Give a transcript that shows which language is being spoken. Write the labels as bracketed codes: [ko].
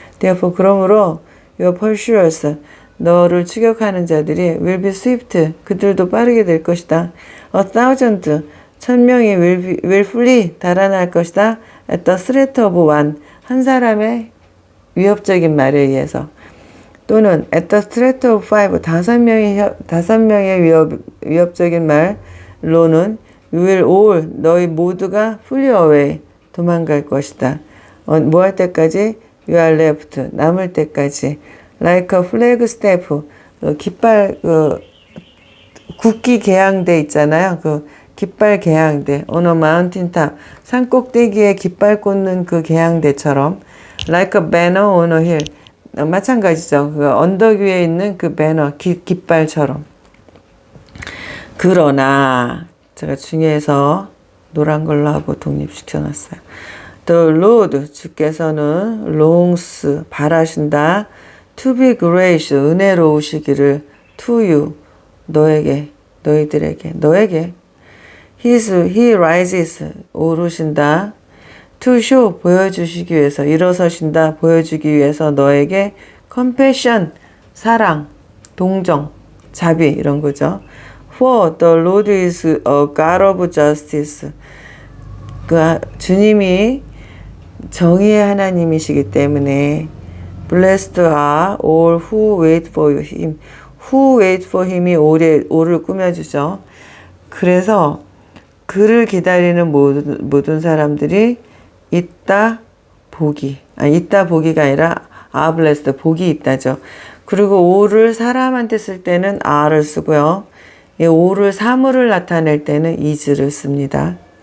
[en] Therefore, [ko] 그러므로 [en] your pursuers, [ko] 너를 추격하는 자들이 [en] will be swift, [ko] 그들도 빠르게 될 것이다. 1,000, 1,000명이 [en] will flee, [ko] 달아날 것이다. [en] at the threat of one, [ko] 한 사람의 위협적인 말에 의해서. [en] 또는 at the threat of five, [ko] 5명의 위협적인 말로는 [en] you will all, [ko] 너희 모두가 [en] flee away, [ko] 도망갈 것이다. 뭐 할 때까지? [en] you are left, [ko] 남을 때까지. [en] like a flag staff, [ko] 깃발, 국기 개양대 있잖아요. 그 깃발 개양대, [en] on a mountain top, [ko] 산 꼭대기에 깃발 꽂는 그 개양대처럼. [en] like a banner on a hill, [ko] 마찬가지죠. 그 언덕 위에 있는 그 배너, 깃발처럼. 그러나 제가 중에서 노란 걸로 하고 독립시켜놨어요. [en] The Lord, [ko] 주께서는 [en] longs, [ko] 바라신다. [en] to be gracious, [ko] 은혜로우시기를. [en] to you, [ko] 너에게, 너희들에게, 너에게. [en] he rises, [ko] 오르신다. [en] to show, [ko] 보여주시기 위해서, 일어서신다, 보여주기 위해서 너에게 compassion, 사랑, 동정, 자비 이런 거죠. [en] For the Lord is a God of justice. [ko] 그 주님이 정의의 하나님이시기 때문에 [en] blessed are all who wait for him. who wait for him이 [ko] 오를 꾸며주죠. 그래서 그를 기다리는 모든 사람들이 있다, 복이, 있다 복이가 아니라 blessed, 복이 있다죠. 그리고 o를 사람한테 쓸 때는 are를 쓰고요. 이 o를 사물을 나타낼 때는 is를 씁니다.